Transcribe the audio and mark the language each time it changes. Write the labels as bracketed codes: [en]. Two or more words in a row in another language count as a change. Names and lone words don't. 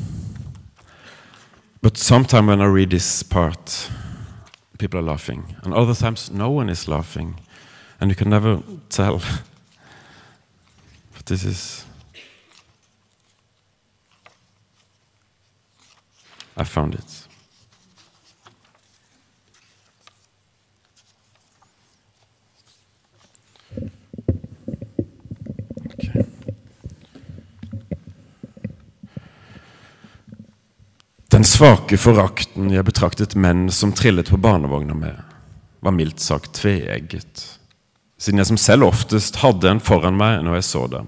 [en] But sometime when I read this part, people are laughing, and other times no one is laughing, and you can never tell. But this is... I found it. Okay. [no] Den svake forakten jeg betraktet menn som trillet på barnevogner med, var mildt sagt tveegget, siden jeg som selv oftest hadde en foran meg når jeg så dem.